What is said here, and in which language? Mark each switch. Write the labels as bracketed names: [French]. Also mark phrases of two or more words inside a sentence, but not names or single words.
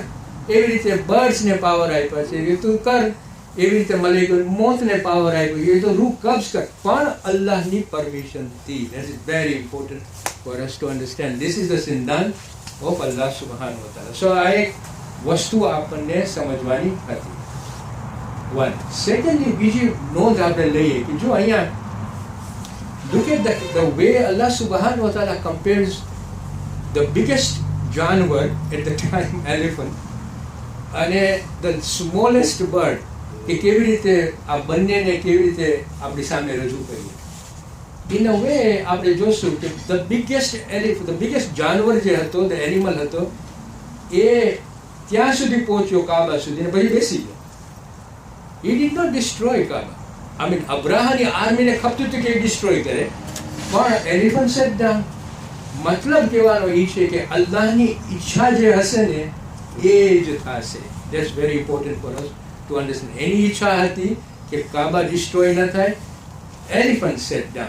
[Gujarati] એવી રીતે બર્ડ્સને પાવર આપ્યા છે કે તું કર, એવી રીતે મલેકુલ મોતને પાવર આપ્યો કે તો [Urdu] روح قبض [Gujarati] કર, પણ અલ્લાહની પરમિશનથી. [English] That is very important for us to understand. This is the સિદ્ધાંત of Allah [Arabic] سبحانه وتعالى. [Gujarati] સો આ એક વસ્તુ આપણને સમજવાની હતી. વન. સેકન્ડલી બીજી નોંધ આપણે લઈએ કે જો અહીંયા [English] look at the way Allah [Arabic] سبحانه وتعالى [English] compares the biggest જાનવર at the time elephant અને the smallest bird, [Gujarati] કે કેવી રીતે આ બંનેને કેવી રીતે આપણી સામે રજૂ કરીએ. ઇન અ વે આપણે જોશું કે [English] the biggest [Gujarati] જાનવર જે હતો, [English] the animal [Gujarati] હતો, એ ત્યાં સુધી પહોંચ્યો કાબા સુધી ને પછી બેસી ગયો. [English] He did not destroy Kaaba. I mean, [Gujarati] અબ્રાહાની આર્મીને ખપતું હતું કે ડિસ્ટ્રોય કરે, પણ [English] elephant set down. [Gujarati] મતલબ કહેવાનો એ છે કે અલ્લાહની ઈચ્છા જે હશે ને એ જ થશે. [English] That's very important for us to understand. [Gujarati] એની ઈચ્છા હતી કે કાબા ડિસ્ટ્રોય ન થાય, [English] elephant set down.